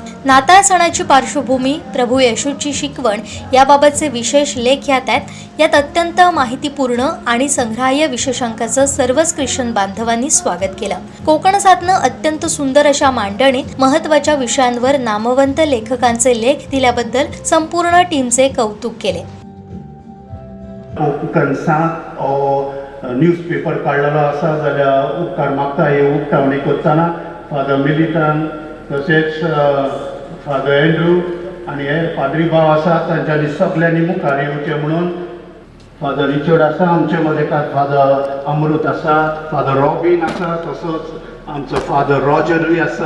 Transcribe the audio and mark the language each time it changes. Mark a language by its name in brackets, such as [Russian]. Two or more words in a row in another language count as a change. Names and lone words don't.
[Marathi] नाताळ सणाची पार्श्वभूमी, प्रभू येशूची शिकवण याबाबतचे विशेष लेख यात आहेत। यात अत्यंत माहितीपूर्ण आणि संग्राह्य विशेषांकाचं सर्वच ख्रिश्चन बांधवांनी स्वागत केलं। कोकणसाठनं अत्यंत सुंदर अशा मांडणीत महत्त्वाच्या विषयांवर नामवंत लेखकांचे लेख दिल्याबद्दल संपूर्ण टीमचे कौतुक केले। [Konkani] कोकणसाठ न्यूजपेपर काढलेलो आसा जाल्यार उपकार मागता हे उक्तावणी करतना फादर मिलिटन तशेंच फादर एंड्रू आनी हे पाद्री भाव आसा तांच्यांनी सगळ्यांनी मुखार येवचें म्हणून फादर रिचर्ड आसा आमचे मदेकार, फादर अमृत आसा, फादर रॉबिन आसा, तसोच आमचो फादर रॉजरूय आसा।